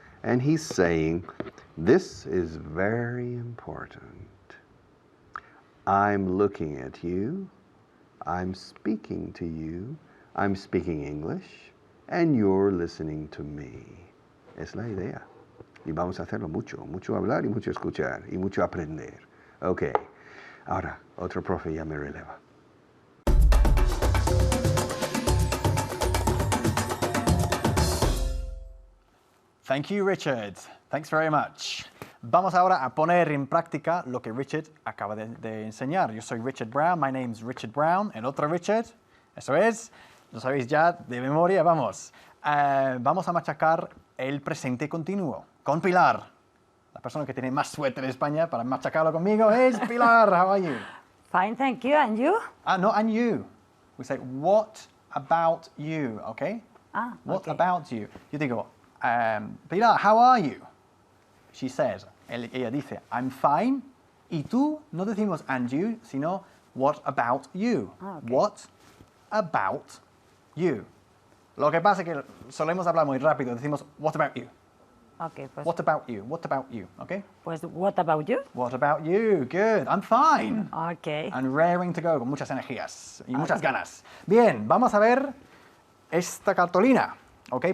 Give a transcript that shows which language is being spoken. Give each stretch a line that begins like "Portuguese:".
English: And he's saying, this is very important. I'm looking at you. I'm speaking to you. I'm speaking English, and you're listening to me.
Spanish: Es la idea. Y vamos a hacerlo mucho. Mucho hablar y mucho escuchar. Y mucho aprender. Ok. Ahora, otro profe ya me releva.
English: Thank you, Richard. Thanks very much.
Spanish: Vamos ahora a poner en práctica lo que Richard acaba de enseñar. Yo soy Richard Brown.
English: My name's Richard Brown.
Spanish: El otro Richard. Eso es. Lo sabéis ya de memoria. Vamos. Vamos a machacar el presente continuo con Pilar. La persona que tiene más suerte en España para machacarlo conmigo es Pilar.
English: How are you? Fine, thank you. And you? No, and you. We say, what about you? Okay? What okay. about you?
Spanish: Yo digo,
English: Pilar, how are you? She says,
Spanish: ella dice,
English: I'm fine.
Spanish: Y tú no decimos
English: and you,
Spanish: sino
English: what about you? Okay. What about you?
Spanish: Lo que pasa es que solemos hablar muy rápido. Decimos,
English: what about you?
Spanish: Okay, pues,
English: What about you? What about you? Okay?
Spanish: pues,
English: what about you? What about you? Good. I'm fine. Okay. And raring to go,
Spanish: con muchas energías y muchas ganas. Bien, vamos a ver esta cartolina, ¿ok?